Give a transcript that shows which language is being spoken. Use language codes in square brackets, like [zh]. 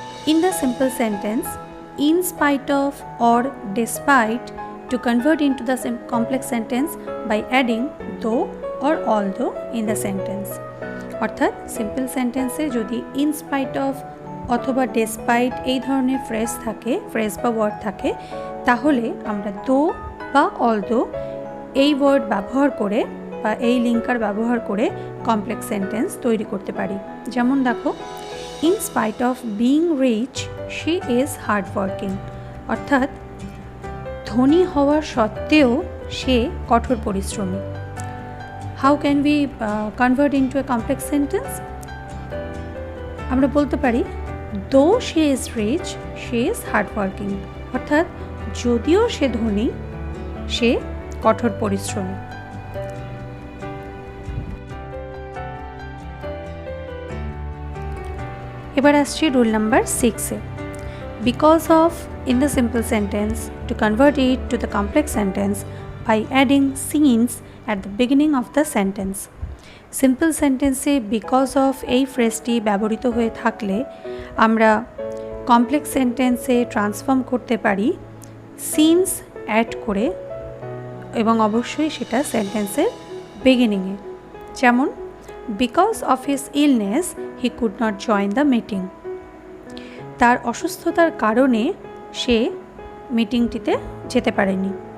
[en] In the simple sentence, in spite of or despite to convert into the complex sentence by adding though or although in the sentence. [bn] অর্থাৎ simple সেন্টেন্সে যদি in spite of অথবা despite এই ধরনের phrase বা word থাকে, তাহলে আমরা দো বা অলদো এই ওয়ার্ড ব্যবহার করে বা এই লিঙ্কার ব্যবহার করে কমপ্লেক্স সেন্টেন্স তৈরি করতে পারি। যেমন দেখো, [en] in spite of being rich she is hard working, [bn] অর্থাৎ ধনী হওয়ার সত্ত্বেও সে কঠোর পরিশ্রমী। [en] How can we convert into a complex sentence? [bn] আমরা বলতে পারি [en] though she is rich she is hard working, [bn] অর্থাৎ যদিও সে ধনী সে কঠোর পরিশ্রমী। এবার আসছি rule number 6-এ। [en] Because of in the simple sentence to convert it to the complex sentence by adding scenes at the beginning of the sentence. [bn] Simple সেন্টেন্সে because of এই ফ্রেজটি ব্যবহৃত হয়ে থাকলে আমরা কমপ্লেক্স সেন্টেন্সে ট্রান্সফর্ম করতে পারি সিনস অ্যাড করে, এবং অবশ্যই সেটা সেন্টেন্সের বিগিনিংয়ে। যেমন [en] because of his illness he could not join the meeting, [bn] তার অসুস্থতার কারণে সে মিটিংটিতে যেতে পারেনি।